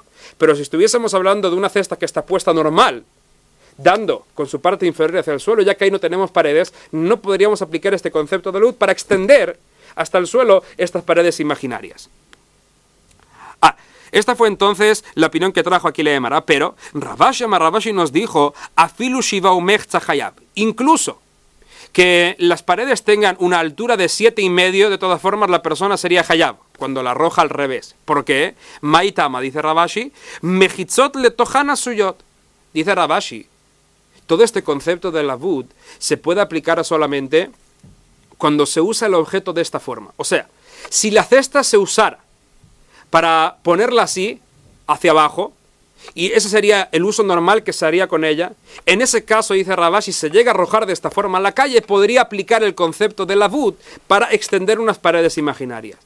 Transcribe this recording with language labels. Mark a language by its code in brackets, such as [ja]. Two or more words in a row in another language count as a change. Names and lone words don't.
[es] Pero si estuviésemos hablando de una cesta que está puesta normal, dando con su parte inferior hacia el suelo, ya que ahí no tenemos paredes, no podríamos aplicar este concepto de lavud para extender hasta el suelo estas paredes imaginarias. Esta fue entonces la opinión que trajo aquí la Gemara, pero Ravashi nos dijo [he] אפילו שבעה ומחצה חייב, [es] incluso que las paredes tengan una altura de 7,5, de todas formas la persona sería hayab cuando la arroja al revés. ¿Por qué? Maitama, dice Ravashi, [he] מחיצות לתוכן עשויות. [es] Dice Ravashi, todo este concepto de lavud se puede aplicar solamente cuando se usa el objeto de esta forma. O sea, si la cesta se usara para ponerla así, hacia abajo, y ese sería el uso normal que se haría con ella, en ese caso, dice Ravashi, si se llega a arrojar de esta forma a la calle, podría aplicar el concepto de lavud para extender unas paredes imaginarias.